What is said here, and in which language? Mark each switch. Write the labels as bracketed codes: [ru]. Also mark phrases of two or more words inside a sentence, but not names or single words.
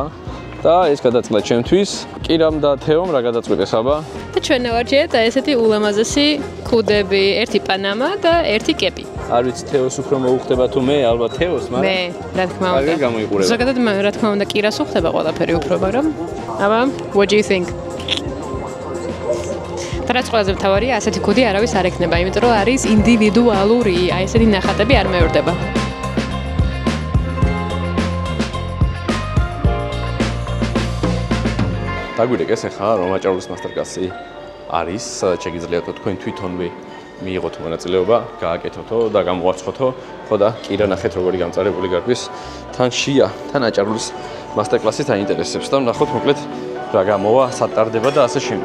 [ka] და ეს გადაწყვეტა ჩემთვის, კირამ და თეომ რა გადაწყვეტეს აბა? და ჩვენ ავარჩიეთ ესეთი ულამაზესი ქუდები, ერთი პანამა და ერთი კეპი. არ ვიცი თეოს უფრო მოუხდება თუ მე, ალბათ თეოს, მაგრამ მე, რა თქმა უნდა. არ გამოიყურება. ზოგადად რა თქმა უნდა კირას უხდება ყველაფერი უფრო, მაგრამ აბა, [en] what do you think? [ka] და რაც ყველაზე მთავარია, ასეთი ქუდი არავის არ ექნება, იმიტომ რომ არის ინდივიდუალური, აი ესეთი ნახატები არ მეორდება. დაგვირეკეს ახლა რომ აჭარულის მასტერკლასი არის, სადაც შეგიძლიათ თქვენ თვითონვე მიიღოთ მონაწილეობა, გააკეთოთო და გამოაცხოთო, ხო და კირა ნახეთ როგორი გამწარებული გარბის, თან შია, თან აჭარულის მასტერკლასით აინტერესებს და ნახოთ მოკლედ რა გამოვა, სატარდება და ასე შემდეგ.